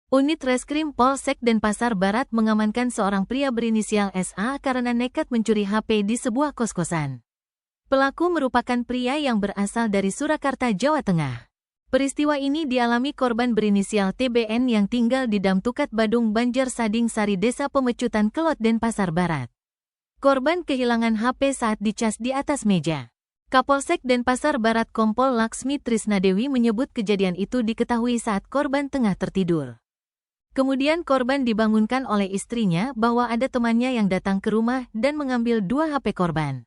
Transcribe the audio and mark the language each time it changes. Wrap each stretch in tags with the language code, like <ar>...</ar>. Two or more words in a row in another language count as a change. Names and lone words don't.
<id>Unit Reskrim Polsek Denpasar Barat mengamankan seorang pria berinisial SA karena nekat mencuri HP di sebuah kos-kosan. Pelaku merupakan pria yang berasal dari Surakarta, Jawa Tengah. Peristiwa ini dialami korban berinisial TBN yang tinggal di Damtukat Badung Banjar Sading Sari Desa Pemecutan Kelot Denpasar Barat. Korban kehilangan HP saat dicas di atas meja. Kapolsek Denpasar Barat Kompol Laksmi Trisnadewi menyebut kejadian itu diketahui saat korban tengah tertidur. Kemudian korban dibangunkan oleh istrinya bahwa ada temannya yang datang ke rumah dan mengambil 2 HP korban.</id>